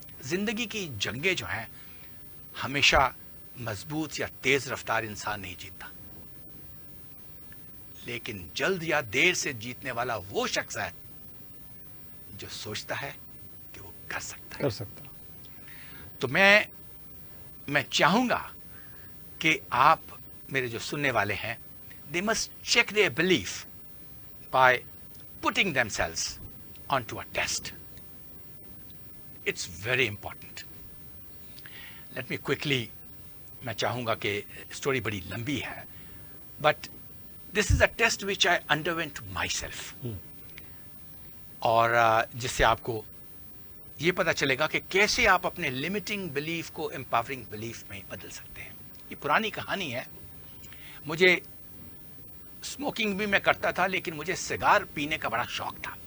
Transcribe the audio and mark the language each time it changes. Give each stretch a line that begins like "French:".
Urdu: زندگی کی جنگیں جو ہیں ہمیشہ مضبوط یا تیز رفتار انسان نہیں جیتتا، لیکن جلد یا دیر سے جیتنے والا وہ شخص ہے جو سوچتا ہے کہ وہ کر سکتا ہے. تو میں چاہوں گا کہ آپ میرے جو سننے والے ہیں
English: they must check their belief by putting themselves onto a test. It's very important. Let me quickly,
Urdu: میں چاہوں گا کہ اسٹوری بڑی لمبی ہے
English: but this is a test which I underwent myself.
Urdu: اور جس سے آپ کو یہ پتہ چلے گا کہ کیسے آپ اپنے لمیٹنگ بلیف کو امپاورنگ بلیف میں بدل سکتے ہیں. یہ پرانی کہانی ہے. مجھے اسموکنگ بھی میں کرتا تھا لیکن مجھے سگار پینے کا بڑا شوق تھا.